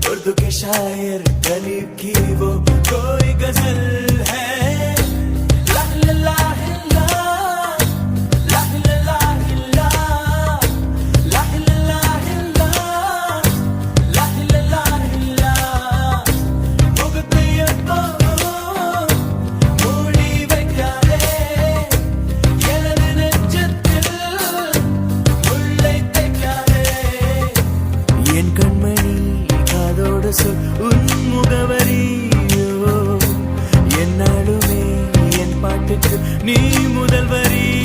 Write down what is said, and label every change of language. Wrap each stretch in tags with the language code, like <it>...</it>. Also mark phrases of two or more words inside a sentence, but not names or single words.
<hi>उर्दू के शायर गरीब की वो कोई गजल है ला ला ला ला ला ला ला ला ला ला ला ला</hi> <ta>முகத்தையப்போ மூடி வைக்காதே எனது நெஞ்சத்தில் உள்ளே தைக்காதே என் கண்மணி காதோடு சொல் உன் முகவரியோ என்னாலுமே என் பாட்டுக்கு நீ முதல் வரி</ta>